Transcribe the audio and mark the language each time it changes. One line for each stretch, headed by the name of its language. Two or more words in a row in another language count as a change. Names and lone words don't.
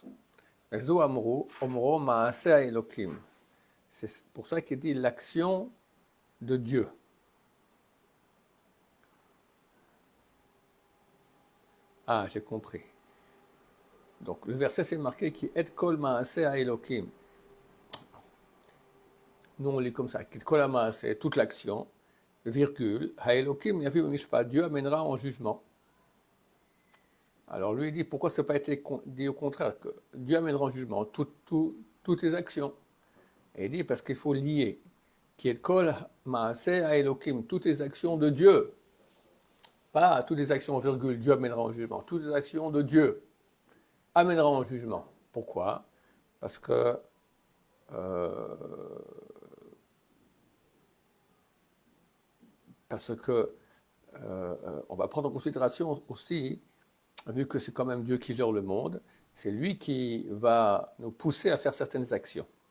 French: C'est pour ça qu'il dit l'action de Dieu. Ah, j'ai compris. Donc le verset c'est marqué qui est
Hebrew: כל מעשה אלוקים.
French: Nous on lit comme ça, qui
Hebrew: כל מעשה,
French: toute l'action, virgule,
Hebrew: האלוקים יביא במשפט,
French: Dieu amènera en jugement. Alors lui il dit, pourquoi ça n'a pas été dit au contraire, que Dieu amènera en jugement toutes les actions. Et il dit, parce qu'il faut lier, qui est
Hebrew: כל מעשה האלוקים,
French: toutes les actions de Dieu. Pas toutes les actions, virgule, Dieu amènera en jugement, toutes les actions de Dieu amènera en jugement. Pourquoi? Parce que on va prendre en considération aussi vu que c'est quand même Dieu qui gère le monde, c'est lui qui va nous pousser à faire certaines actions.